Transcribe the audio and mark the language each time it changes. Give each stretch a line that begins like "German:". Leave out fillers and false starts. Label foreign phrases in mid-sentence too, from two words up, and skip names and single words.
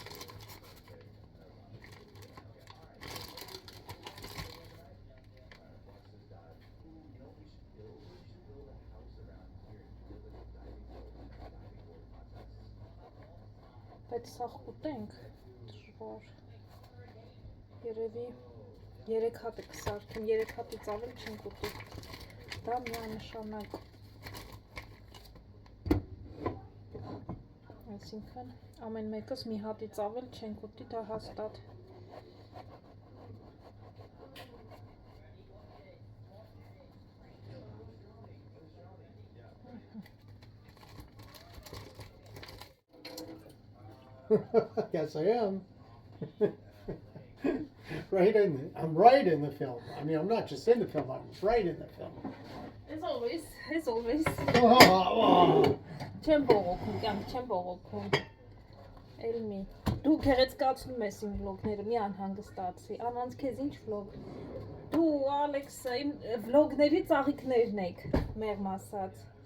Armenian: Բայց սաղ կուտենք, դժվար, երևի 3 հատ է կսարքեմ, 3 հատից ավել չեն կուտի, դա միանշանակ, այսինքն ամեն մեկս մի հատից ավել չեն կուտի, դա հաստատ։
English: Yes, I am. I'm right in the film. I mean, I'm not just in the film, I'm right in the film. As always.
Armenian: Չեմ բողոքում, կյանք չեմ բողոքում, էլ մի, դու գեղեցկացնում ես իմ վլոգները, մի անհանգստացի, անոնց քեզ ինչ վլոգ, դու Ալեքսը իմ վլոգների ծաղիկներն եք, մեղմ ասած։